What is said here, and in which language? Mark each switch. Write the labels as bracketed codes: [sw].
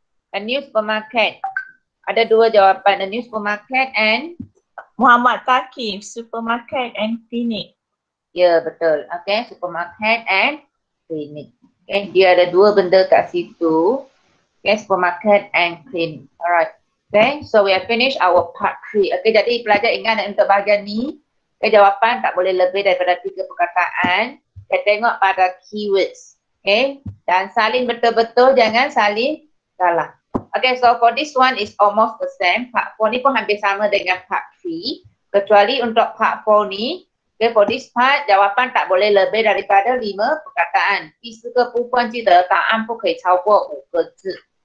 [en] A new supermarket. [ms] Ada 2 jawapan. [en] A new supermarket and Muhammad Thaqif, supermarket and clinic. [ms] ya, betul. Okay, [en] supermarket and clinic. [ms] Okay, dia ada 2 benda kat situ. [en] Okay, supermarket and clinic. Alright. Okay, so we have finished our part 3. [ms] Okay, jadi pelajar ingat untuk bahagian ni, okay, jawapan tak boleh lebih daripada 3 perkataan. Kita tengok pada keywords. Okay, dan salin betul-betul, jangan salin salah. [en] Okay, so for this one is almost the same. [ms] Part 4 ni pun hampir sama dengan part 3. Kecuali untuk part 4 ni, okay, [en] for this part, [ms] jawapan tak boleh lebih daripada 5 perkataan. [zh] 第4个部分记得答案不可以超过5个字。